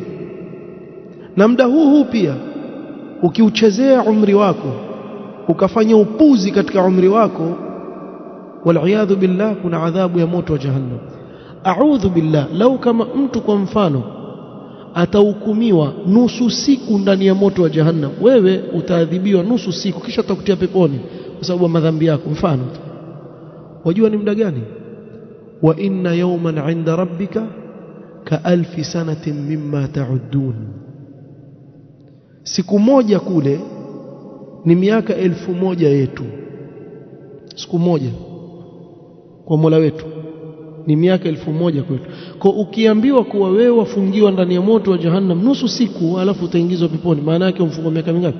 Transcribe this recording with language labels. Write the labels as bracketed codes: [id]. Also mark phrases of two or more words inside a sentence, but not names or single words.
[sw] Na muda huu pia ukiuchezea umri wako, ukafanya upuzi katika umri wako, [ar] وبالله, [sw] kuna adhabu ya moto wa jahannam. [ar] أعوذ بالله, [sw] lau kama mtu kwa mfano atahukumiwa nusu siku ndani ya moto wa jahannam, wewe utaadhibiwa nusu siku kisha utakutia peponi kwa sababu ya madhambi yako. Mfano wajua ni muda gani? [ar] وإن يوما عند ربك كألف سنة مما تعدون. [sw] Siku moja kule ni miaka 1000 yetu. Siku moja kwa Mola wetu ni miaka 1000 kwetu. Kwa ukiambiwa kuwa wewe wafungiwa ndani ya moto wa jahannam nusu siku alafu utaingizwa peponi, maana yake umfungwa miaka mingapi?